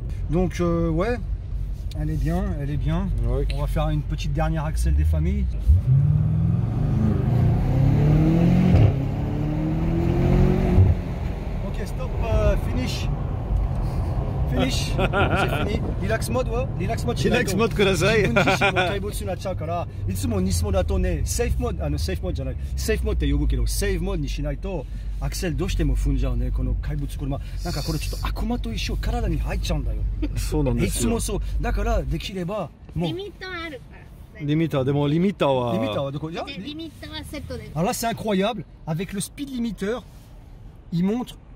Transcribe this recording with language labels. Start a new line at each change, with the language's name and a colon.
French: Donc ouais, elle est bien, elle est bien. Ouais. On va faire une petite dernière axel des familles.
English: Ok, stop, finish. Finish.
French: C'est fini.
English: Relax mode, ouais. Relax mode. Relax mode ください。
Japanese: 解没になっちゃうから、いつもニスモだとね、セーフモード、セーフモードじゃない、セーフモードって呼ぶけど、セーフモードにしないとアクセルどうしても踏んじゃうね。この怪物車、なんかこれちょっと悪魔と一緒体に入っちゃうんだよ。そうなんですよ。いつもそう。だからできればもう。リミットはあるから。リミッターでもリミッターは。リミッターはどこ？リミッターはセットで。
French: Alors là c'est incroyable. Avec le speed limiteur, il montre.